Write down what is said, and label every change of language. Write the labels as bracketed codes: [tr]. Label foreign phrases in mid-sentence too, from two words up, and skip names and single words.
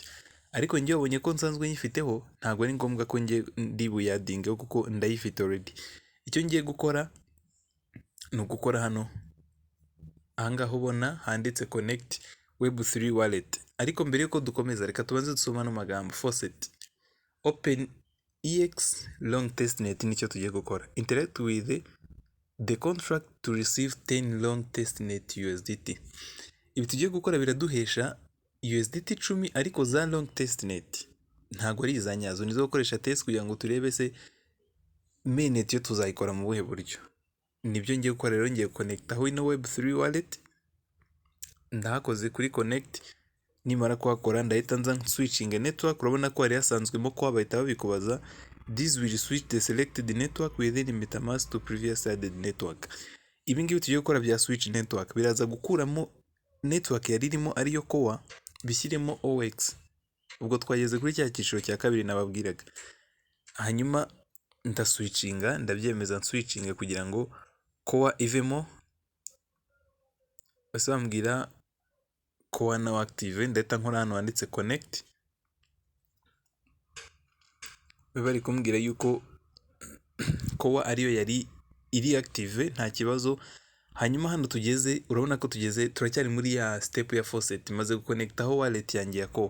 [rw] Ariko njye wabonye ko nsanzwe nyifiteho, ntabwo ari ngombwa ko njye ndi buyadingeho kuko ndayifite already. Icyo ngiye gukora ni ugukora hano ahangaha ubona handitse [en] connect web3 wallet, [rw] ariko mbere yuko dukomeza reka tubanze dusoma no magambo. [en] Faucet open EX long testnet [rw] nicyo tugiye gukora. [en] Interact with the contract to receive 10 long testnet USDT. [rw] Ibi tugiye gukora biraduhesha USDT 10 ariko za [en] long testnet [rw] ntago ari iza nyazo, nizo gukoresha test kugira ngo turebe se mainnet yo tuzayikora mu buhe buryo. Nibyo ngiye gukora rero, ngiye connect aho ino [en] web3 wallet, [rw] ndahakoze kuri connect. Nimara kuhakora ndahita nza [en] switching network. [rw] Urabona ko hari hasanzwemo ko bahita babikubaza [en] this will switch the selected network within MetaMask to previous added network. [rw] Ibi ngibi tugiye gukora bya [en] switch network [rw] biraza gukuramo network yari irimo ariyo core bishyiremo OEX. Ubwo twageze kuri cya cyiciro cya kabiri nababwiraga. Hanyuma ndaswitchinga, ndabyemeza switching kugira ngo core ivemo. Base bambwira [en] core now active, [rw] ndahita nkora hano handitse connect. Bari kumbwira yuko core ariyo yari iri active nta kibazo. Hanyuma hano tugeze, urabona ko tugeze, turacyari muri ya step ya faucet, maze guconnectaho wallet yanjye ya core.